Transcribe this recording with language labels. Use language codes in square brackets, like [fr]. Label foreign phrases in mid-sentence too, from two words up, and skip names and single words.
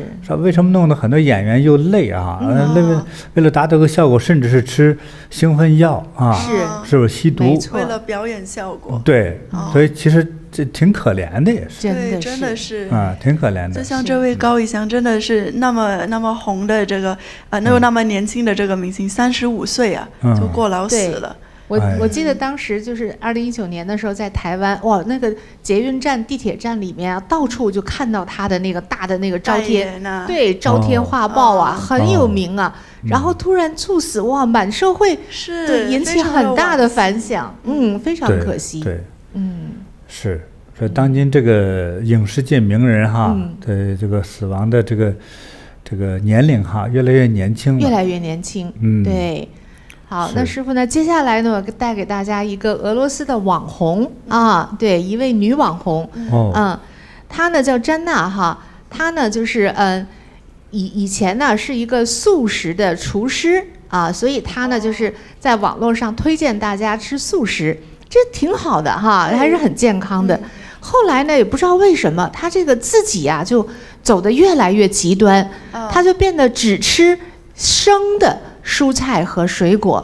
[zh] 说為什麼弄得很多演員又累啊？為了達到個效果，甚至是吃興奮藥啊，是不是吸毒？為了表演效果。對，所以其實。這挺可憐的，也是，对，真的是啊，挺可怜的。就像這位高以翔，真的是那麼紅的這個那麼年輕的這個明星，35歲啊，就過勞死了。我記得當時就是2019年的時候，在台灣，哇，那個捷運站、地鐵站裡面啊，到處就看到他的那個大的那個招貼，對，招貼畫報啊，很有名啊。然後突然猝死，哇，滿社會对引起很大的反響，非常可惜。对，是，所以当今这个影视界名人哈的这个死亡的这个年齡哈越來越年輕了，越來越年輕，對。好，那師父呢？接下來呢，我帶給大家一個俄羅斯的網紅啊，對，一位女網紅，她呢叫詹娜哈，她呢就是以前呢是一個素食的廚師啊，所以她呢就是在網絡上推薦大家吃素食。這挺好的哈，還是很健康的。後來呢，也不知道為什麼，他這個自己呀就走得越來越極端，他就變得只吃生的蔬菜和水果。